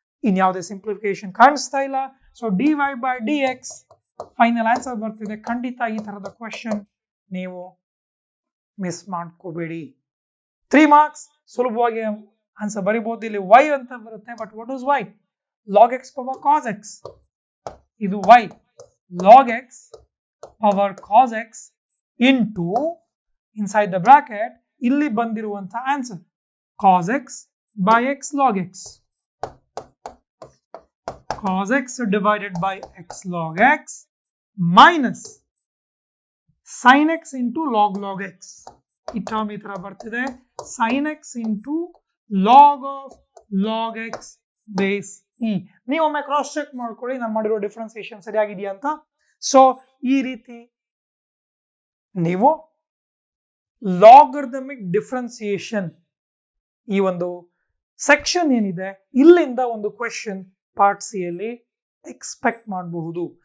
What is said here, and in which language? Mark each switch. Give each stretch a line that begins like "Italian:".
Kannada: ಇನ್ಯಾವುದೇ ಸಿಂಪ್ಲಿಫಿಕೇಶನ್ ಕಾಣಿಸ್ತಾ ಇಲ್ಲ. So dy by dx final answer ಬರ್ತಿದೆ. ಖಂಡಿತ ಈ ತರದ ಕ್ವೆಶನ್ ನೀವು ಮಿಸ್ ಮಾಡ್ಕೋಬೇಡಿ. 3 ಮಾರ್ಕ್ಸ್ ಸುಲಭವಾಗಿ ಆನ್ಸರ್ ಬರಿಬಹುದು. ಇಲ್ಲಿ y ಅಂತ ಬರುತ್ತೆ,
English: But what is y? log x power cos x. ಇದು y log x power cos x into inside the bracket
Kannada: ಇಲ್ಲಿ ಬಂದಿರುವಂತ
English: Answer cos x by x log x. cos x divided by x log x minus sin x into log x.
Kannada: ಈ term ಈ ತರ ಬರ್ತಿದೆ,
English: sin x into log of log x base e.
Kannada: ನೀವೊಮ್ಮೆ cross check ಮಾಡ್ಕೊಳ್ಳಿ ನಾನು ಮಾಡಿರೋ differentiation ಸರಿಯಾಗಿದೆಯಾ ಅಂತ. So ಈ ರೀತಿ ನೀವು ಲಾಗರಿಥಮಿಕ್ ಡಿಫ್ರೆನ್ಸಿಯೇಷನ್ ಈ ಒಂದು ಸೆಕ್ಷನ್ ಏನಿದೆ ಇಲ್ಲಿಂದ ಒಂದು ಕ್ವೆಶನ್ ಪಾರ್ಟ್ ಸಿ ಅಲ್ಲಿ ಎಕ್ಸ್ಪೆಕ್ಟ್ ಮಾಡಬಹುದು.